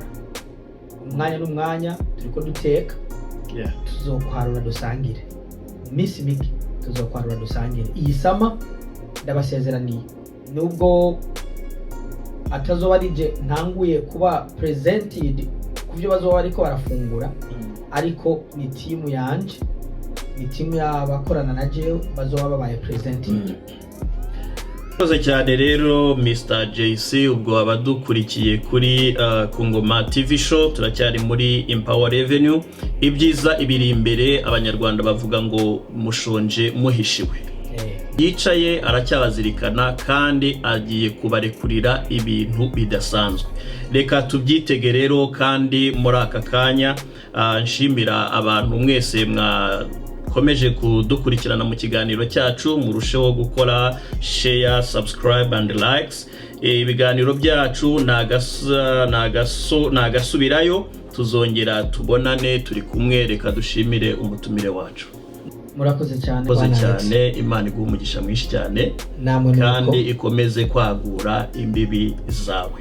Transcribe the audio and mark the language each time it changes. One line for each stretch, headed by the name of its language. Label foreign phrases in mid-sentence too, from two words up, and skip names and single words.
Rundi: umwanya n'umwanya turiko duteka tuzokwarura dusangire misi miki tuzokwarura dusangire iyi sama ndabasezeraniye nubwo atazoba arije ntanguye kuba presented kuvyo bazoba bariko barafungura ariko ni team yanje ni team y'abakorana na jewe bazoba babaye presented.
Kinyarwanda: Murakoze cyane rero Mr. JC ubwo abadukurikiye kuri Kungoma TV show turacyari muri Empower Revenue ibyiza ibiri imbere abanyarwanda bavuga ngo mushonje muhishiwe yicaye aracyabazirikana kandi agiye kubarekurira ibintu bidasanzwe reka tubyitege rero kandi muri aka kanya nshimira abantu mwese komeje kudukurikirana mu kiganiro cyacu murusheho gukora
English: share subscribe and likes
Kinyarwanda: ibiganiro byacu nagasubirayo tuzongera tubonane turi kumwe reka dushimire umutumire wacu. Murakoze cyane Imana iguha umugisha mwinshi cyane kandi ikomeze kwagura imbibi zawe.